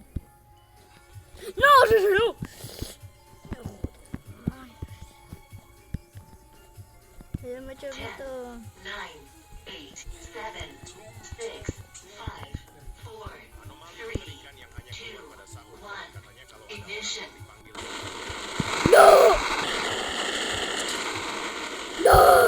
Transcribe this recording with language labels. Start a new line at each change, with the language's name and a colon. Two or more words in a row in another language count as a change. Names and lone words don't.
Spanish: ¡No, se salió! Ya me he hecho foto. 9, 8, 7, 6, 5, 4,
Indonesian: Anomali 3, mengerikan yang hanya keluar pada sahur. Konon katanya kalau ada orang
English: ignition.
Indonesian: yang dipanggil
Spanish: ¡No! ¡No!